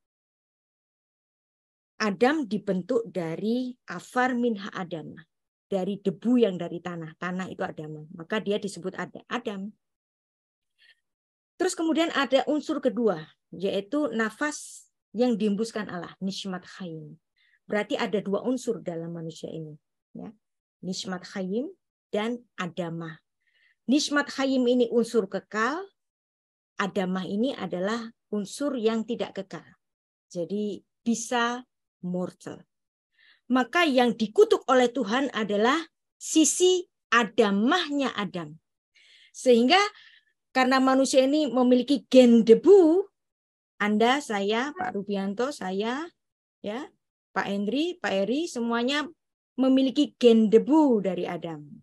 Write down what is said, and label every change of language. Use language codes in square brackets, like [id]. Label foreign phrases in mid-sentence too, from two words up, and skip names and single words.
[id] Adam dibentuk dari [he] עפר מן האדם. [id] Dari debu yang dari tanah. Tanah itu Adam. Maka dia disebut Adam. Terus kemudian ada unsur kedua, yaitu nafas yang dihembuskan Allah, [he] נשמת חיים. [id] Berarti ada dua unsur dalam manusia ini, ya. [he] נשמת חיים [id] dan adamah. [he] נשמת חיים [id] ini unsur kekal, adamah ini adalah unsur yang tidak kekal. Jadi bisa mortal. Maka yang dikutuk oleh Tuhan adalah sisi adamahnya Adam. Sehingga karena manusia ini memiliki gen debu, Anda, saya, Pak Rubianto, saya, ya, Pak Henry, Pak Eri, semuanya memiliki gen debu dari Adam.